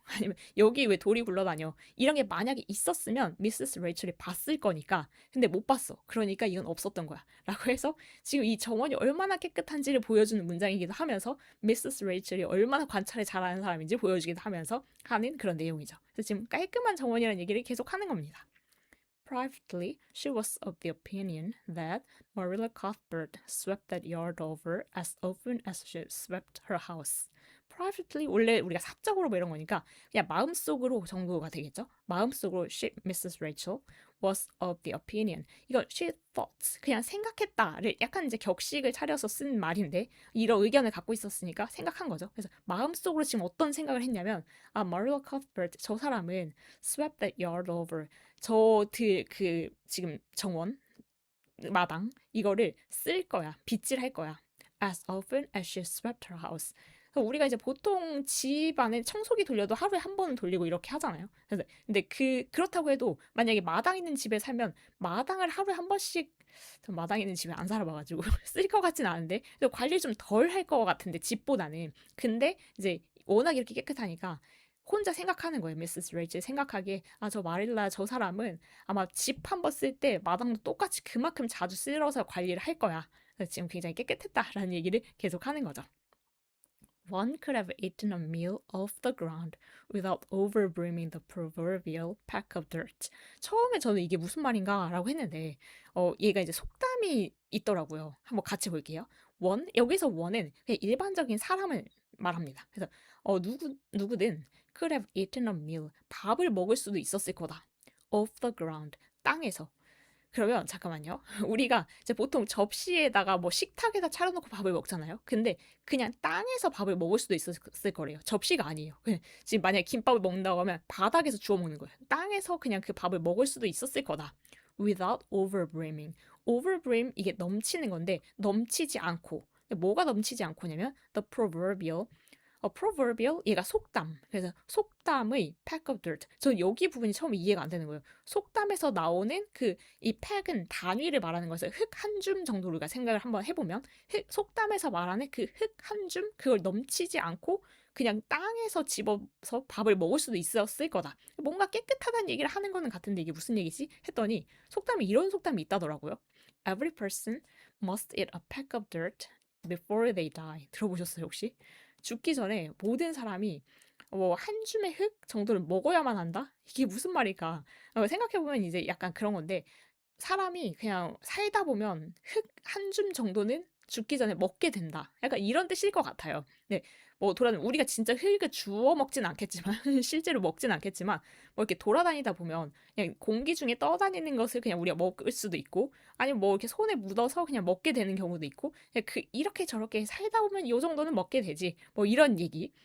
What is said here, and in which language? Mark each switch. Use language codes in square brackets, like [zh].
[ko] 아니면 여기 왜 돌이 굴러다녀? 이런 게 만약에 있었으면 미세스 레이첼이 봤을 거니까. 근데 못 봤어. 그러니까 이건 없었던 거야. 라고 해서 지금 이 정원이 얼마나 깨끗한지를 보여주는 문장이기도 하면서 미세스 레이첼이 얼마나 관찰을 잘하는 사람인지 보여주기도 하면서 하는 그런 내용이죠. 그래서 지금 깔끔한 정원이라는 얘기를 계속 하는 겁니다. [en] Privately, she was of the opinion that Marilla Cuthbert swept that yard over as often as she swept her house. [ko] privately 원래 우리가 사적으로 뭐 이런 거니까 그냥 마음속으로 정도가 되겠죠. 마음속으로 [en] she, Mrs. Rachel was of the opinion. [ko] 이거 [en] she thought [ko] 그냥 생각했다를 약간 이제 격식을 차려서 쓴 말인데 이런 의견을 갖고 있었으니까 생각한 거죠. 그래서 마음속으로 지금 어떤 생각을 했냐면 아 Maria Cuthbert 저 사람은 [en] swept that yard over [ko] 그 지금 정원 마당 이거를 쓸 거야. 빗질 할 거야. [en] As often as she swept her house. [ko] 그래서 우리가 이제 보통 집 안에 청소기 돌려도 하루에 한 번은 돌리고 이렇게 하잖아요. 그래서 근데 그렇다고 해도 만약에 마당 있는 집에 살면 마당을 하루에 한 번씩 전 마당 있는 집에 안 살아봐가지고 쓸 것 같진 않은데 그래서 관리 좀 덜 할 것 같은데 집보다는 근데 이제 워낙 이렇게 깨끗하니까 혼자 생각하는 거예요. 미세스 레이첼 생각하기에 아 저 마릴라 저 사람은 아마 집 한 번 쓸 때 마당도 똑같이 그만큼 자주 쓸어서 관리를 할 거야. 그래서 지금 굉장히 깨끗했다라는 얘기를 계속 하는 거죠. [en] One could have eaten a meal off the ground without overbrimming the proverbial peck of dirt. [ko] 처음에 저는 이게 무슨 말인가라고 했는데, 얘가 이제 속담이 있더라고요. 한번 같이 볼게요. 여기서 one은 그냥 일반적인 사람을 말합니다. 그래서, 누구든 [en] could have eaten a meal, [ko] 밥을 먹을 수도 있었을 거다. [en] off the ground, [ko] 땅에서. 그러면 잠깐만요. 우리가 이제 보통 접시에다가 뭐 식탁에다 차려놓고 밥을 먹잖아요. 근데 그냥 땅에서 밥을 먹을 수도 있었을 거래요. 접시가 아니에요. 그냥 지금 만약에 김밥을 먹는다고 하면 바닥에서 주워 먹는 거예요. 땅에서 그냥 그 밥을 먹을 수도 있었을 거다. [en] Without overbrimming. [ko] overbrim 이게 넘치는 건데 넘치지 않고. 뭐가 넘치지 않고냐면 [en] the proverbial proverbial [ko] 얘가 속담. 그래서 속담의 [en] pack of dirt. [ko] 저 여기 부분이 처음에 이해가 안 되는 거예요. 속담에서 나오는 이 pack은 단위를 말하는 거에서 흙 한 줌 정도로 우리가 생각을 한번 해보면 속담에서 말하는 그 흙 한 줌 그걸 넘치지 않고 그냥 땅에서 집어서 밥을 먹을 수도 있었을 거다. 뭔가 깨끗하다는 얘기를 하는 거는 같은데 이게 무슨 얘기지? 했더니 속담이 이런 속담이 있다더라고요. [en] Every person must eat a peck of dirt before they die. [ko] 들어보셨어요 혹시? 죽기 전에 모든 사람이 한 줌의 흙 정도를 먹어야만 한다? 이게 무슨 말일까? 생각해보면 이제 약간 그런 건데 사람이 그냥 살다 보면 흙 한 줌 정도는 죽기 전에 먹게 된다. 약간 이런 뜻일 것 같아요. 네, 뭐 우리가 진짜 흙을 주워 먹진 않겠지만 실제로 먹진 않겠지만 뭐 이렇게 돌아다니다 보면 그냥 공기 중에 떠다니는 것을 그냥 우리가 먹을 수도 있고 아니면 뭐 이렇게 손에 묻어서 그냥 먹게 되는 경우도 있고 그냥 이렇게 저렇게 살다 보면 요 정도는 먹게 되지 뭐 이런 얘기.